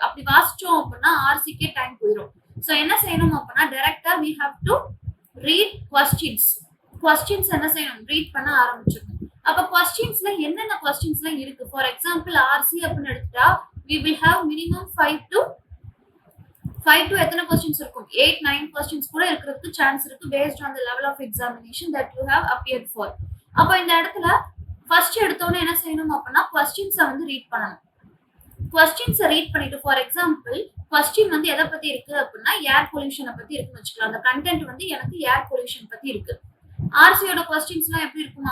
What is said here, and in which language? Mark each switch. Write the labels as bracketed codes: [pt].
[ta] அப்படி வாசிச்சோம் அப்படின்னா ஆர்சிக்கே டைம் போயிடும். ஸோ என்ன செய்யணும் அப்படின்னா டைரக்டா [en] we have to read questions [ta] என்ன செய்யணும்? ரீட் பண்ண ஆரம்பிச்சிடணும். அப்ப கொஸ்டின்ஸ்ல என்னென்ன கொஸ்டின்ஸ்லாம் இருக்கு? ஃபார் எக்ஸாம்பிள் ஆர்சி அப்படின்னு எடுத்துட்டா [en] we will have minimum 5 to [ta] எத்தனை கொஸ்டின்ஸ் இருக்கும்? 8-9 கொஸ்டின்ஸ் கூட இருக்கிறதுக்கு சான்ஸ் இருக்கு [en] based on the level of examination that you have appeared for. [ta] அப்ப இந்த இடத்துல ஃபர்ஸ்ட் எடுத்தோன்னே என்ன செய்யணும் அப்படின்னா கொஸ்டின்ஸை வந்து ரீட் பண்ணணும். கொஸ்டின்ஸை ரீட் பண்ணிட்டு ஃபார் எக்ஸாம்பிள் கொஸ்டின் வந்து எதை பத்தி இருக்கு அப்படின்னா ஏர் பொல்யூஷனை பத்தி இருக்குன்னு வச்சுக்கலாம். அந்த கண்டென்ட் வந்து எனக்கு ஏர் பொல்யூஷன் பத்தி இருக்கு. ஆர்சியோட கொஸ்டின்ஸ்லாம் எப்படி இருக்கும்?